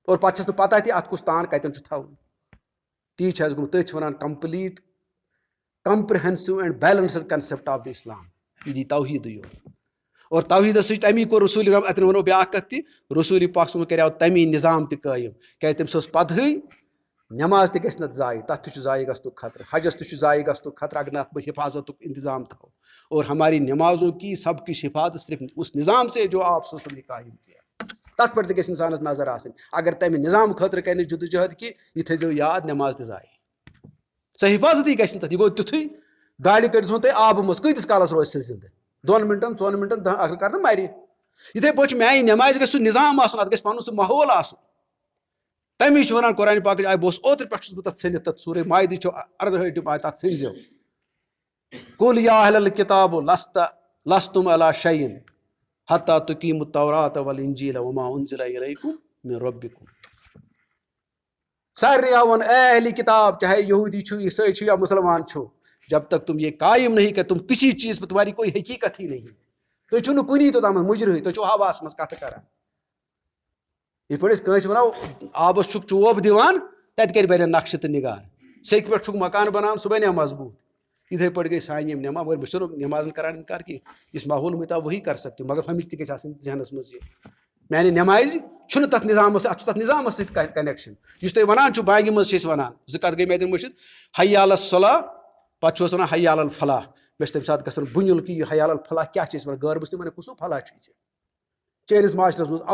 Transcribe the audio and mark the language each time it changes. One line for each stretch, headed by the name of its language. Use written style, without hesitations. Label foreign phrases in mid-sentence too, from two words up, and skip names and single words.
Kashmiri: اور پتہ چھس نہٕ پتہ تہِ اتھ کُس تان کتٮ۪ن چھُ تھاوُن تی چھِ اَسہِ گوٚمُت تٔتھۍ چھِ وَنان
English: complete comprehensive and balanced concept of the Islam
Kashmiri: یہ دی توحیٖدٕے یوت اور توحیٖدس سۭتۍ امی کوٚر رسوٗل اتٮ۪ن وَنو بیٛاکھ کتھ تہِ رسوٗل پاک صٲبن کریو تمی نظام تہِ قٲیِم کیٛازِ تٔمِس ٲس پتہٕے نٮ۪ماز تہِ گژھِ نہٕ ضایہِ تتھ تہِ چھُ ضایہِ گژھنُک خطرٕ حجس تہِ چھُ ضایہِ گژھنُک خطرٕ اگر نہٕ اتھ بہٕ حفاظتُک انتظام تھاوو
Urdu: اور ہماری نمازوں کی سب کچھ حفاظت صرف اس نظام سے جو آپ صلی اللہ علیہ وسلم نے قائم کیا
Kashmiri: تتھ پٮ۪ٹھ تہِ گژھِ انسانس نظر آسٕنۍ اگر تمہِ نظام خٲطرٕ کرِ نہٕ جدوجہد کہِ یہِ تھٲیزیو یاد نٮ۪ماز تہِ ضایہِ سۄ حفاظتٕے گژھِ نہٕ تتھ یہِ گوٚو تیُتھُے گاڑِ کٔڑۍتھون تُہۍ آبہٕ منٛز کۭتِس کالس روزِ سُہ زنٛدٕ 2 مِنٹن 4 مِنٹن 10 اگر کر تہٕ مرِ یِتھٕے پٲٹھۍ چھُ میانہِ نٮ۪مازِ گژھِ سُہ نظام آسُن اتھ گژھِ پنُن سُہ ماحول آسُن تمی چھُ وَنان قرآنِ پاکٕچ آیہِ بہٕ اوسُس اوترٕ پٮ۪ٹھ چھُس بہٕ تتھ ژھٕنِتھ تتھ سورے مایدٕ چھُ 18 آیہِ تتھ ژھٕنۍزیو
Arabic: قُل یا اہل الکتاب لستم علی شیء حتی تقیموا التوراۃ والانجیل وما انزل الیکم من ربکم
Kashmiri: سارنٕے ووٚن اے اہلی کتاب چاہے یہودی چھُ عیسائی چھُ یا مسلمان چھُ
Urdu: جب تک تم یہ قائم نہیں کہ تم کسی چیز پہ تمہاری کوئی حقیقت ہی نہیں
Kashmiri: تُہۍ چھُو نہٕ کُنی توٚتام مُجرٕے تُہۍ چھِو ہواہس منٛز کتھٕ کران یِتھ پٲٹھۍ أسۍ کٲنٛسہِ وَنو آبس چھُکھ چوب دِوان تتہِ کَتہِ بَنن نقشہٕ تہٕ نِگار سیٚکہِ پٮ۪ٹھ چھُکھ مکان بناوان سُہ بنیٛا مضبوٗط یِتھٕے پٲٹھۍ گٔے سانہِ یِم نٮ۪ماز مگر بہٕ چھُس نٮ۪مازن کران انکار کینٛہہ
Urdu: اس ماحول میں تو وہی کر سکتے
Kashmiri: مگر ہمِچ تہِ گژھِ آسٕنۍ ذہنس منٛز یہِ میانہِ نٮ۪مازِ چھُنہٕ تتھ نظامس اتھ چھُ تتھ نظامس سۭتۍ کنیکشن یُس تُہۍ وَنان چھُو بانگہِ منٛز چھِ أسۍ وَنان 2 کتھ گٔے مےٚ اتٮ۪ن مٔشِد
Arabic: حی علی الصلاۃ
Kashmiri: پتہٕ چھُ أسۍ وَنان
Arabic: حی علی الفلاح
Kashmiri: مےٚ چھُ تمہِ ساتہٕ گژھان بُنیُل کہِ یہِ
Arabic: حی علی الفلاح
Kashmiri: کیٛاہ چھِ أسۍ وَنان غٲر مسلم کُس فلاح چھُے ژےٚ چٲنِس معاشرس منٛز